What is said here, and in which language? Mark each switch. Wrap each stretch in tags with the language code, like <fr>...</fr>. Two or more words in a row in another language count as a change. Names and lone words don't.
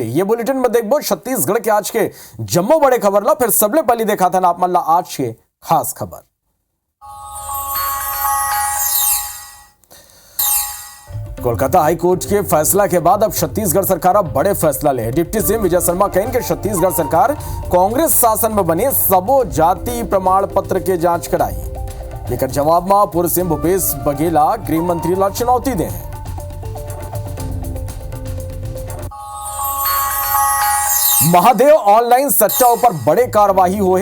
<hne>ये बुलेटिन में देखबो छत्तीसगढ़ के आज के जम्मो बड़े खबर ला। फिर सबले पहले देखा था ना आप मन ला आज के खास खबर। कोलकाता</hne> <en>High Court</en> <hne>के फैसला के बाद अब छत्तीसगढ़ सरकार अब बड़े फैसला ले।</hne> <en>deputy CM</en> <hne>विजय शर्मा कहें कि छत्तीसगढ़ सरकार कांग्रेस शासन में बने सबो जाति प्रमाण पत्र के जांच कराई। लेकर जवाब में पूर्व सीएम भूपेश बघेला गृह मंत्री ला चुनौती दे। महादेव ऑनलाइन सट्टा ऊपर बड़े कार्यवाही हुए।</hne>